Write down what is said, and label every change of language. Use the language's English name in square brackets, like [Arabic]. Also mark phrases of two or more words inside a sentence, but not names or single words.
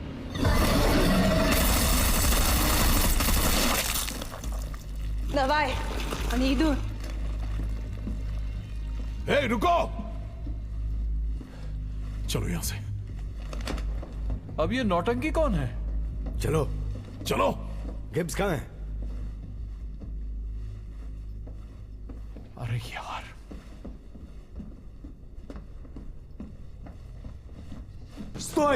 [Russian] Давай. Они идут. [Hindi] हे, रुको। चलो यहां से। अब ये नौटंकी कौन है? चलो। गिब्स कहाँ है? अरे यार, [Polish] Stój!